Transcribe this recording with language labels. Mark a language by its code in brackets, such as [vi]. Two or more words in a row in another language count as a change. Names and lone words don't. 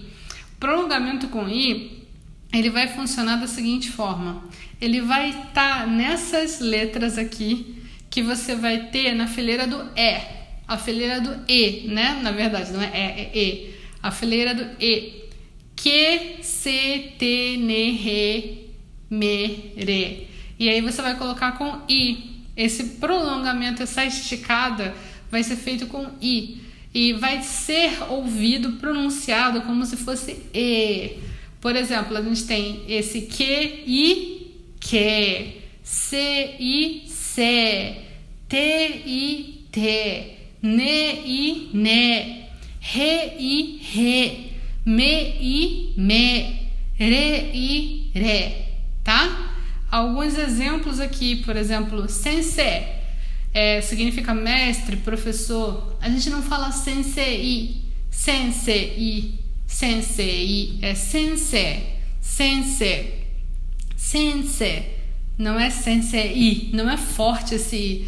[pt] O prolongamento com i, ele vai funcionar da seguinte forma: ele vai estar nessas letras aqui que você vai ter na fileira do a fileira do e, né? Na verdade, não é e. A fileira do e. Que, se, te, ne, re, me, re. E aí você vai colocar com i. Esse prolongamento, essa esticada, vai ser feito com i. E vai ser ouvido, pronunciado como se fosse e. Por exemplo, a gente tem esse que, i, que. Se, i, se. Te, i, te. Ne, i, ne. Re, i, re. Me, i, me. Re, i, re. Tá? Alguns exemplos aqui, por exemplo, sensei, significa mestre, professor. A gente não fala sensei, é sensei, não é sensei, não é forte esse i.